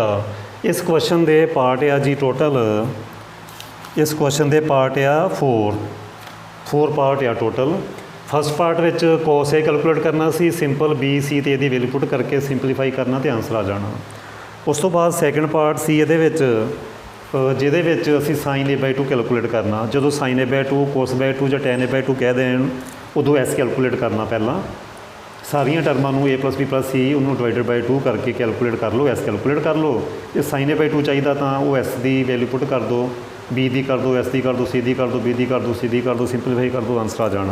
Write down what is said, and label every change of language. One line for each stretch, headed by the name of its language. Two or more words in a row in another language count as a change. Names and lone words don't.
Punjabi: ਇਸ ਕੁਐਸਚਨ ਦੇ ਪਾਰਟ ਆ ਜੀ ਟੋਟਲ, ਇਸ ਕੁਐਸਚਨ ਦੇ ਪਾਰਟ ਆ 4 ਪਾਰਟ ਆ ਟੋਟਲ।
English: first part
Punjabi: ਵਿੱਚ
English: cos A calculate
Punjabi: ਕਰਨਾ ਸੀ, ਸਿੰਪਲ B C ਤੇ ਇਹਦੀ
English: value put
Punjabi: ਕਰਕੇ ਸਿੰਪਲੀਫਾਈ ਕਰਨਾ ਤੇ ਆਨਸਰ ਆ ਜਾਣਾ। ਉਸ ਤੋਂ ਬਾਅਦ
English: second part
Punjabi: ਸੀ ਇਹਦੇ ਵਿੱਚ, ਜਿਹਦੇ ਵਿੱਚ ਅਸੀਂ
English: sin A/2 calculate
Punjabi: ਕਰਨਾ। ਜਦੋਂ sin A/2 cos A/2 ਜਾਂ tan A/2 ਕਹਿ ਦੇਣ, ਉਦੋਂ
English: S calculate
Punjabi: ਕਰਨਾ। ਪਹਿਲਾਂ ਸਾਰੀਆਂ ਟਰਮਾਂ ਨੂੰ A + B + C ਉਹਨੂੰ
English: divided by 2
Punjabi: ਕਰਕੇ ਕੈਲਕੂਲੇਟ ਕਰ ਲਓ,
English: S calculate
Punjabi: ਕਰ ਲਓ। ਜੇ sin A/2 ਚਾਹੀਦਾ ਤਾਂ ਉਹ ਐਸ ਦੀ
English: value put
Punjabi: ਕਰ ਦਿਓ, B ਦੀ ਕਰ ਦਿਓ, ਐਸ ਦੀ ਕਰ ਦਿਓ, C ਦੀ ਕਰ ਦਿਓ, B ਦੀ ਕਰ ਦਿਓ, C ਦੀ ਕਰ ਦਿਓ, ਸਿੰਪਲੀਫਾਈ ਕਰ ਦਿਓ, ਆਨਸਰ ਆ ਜਾਣਾ।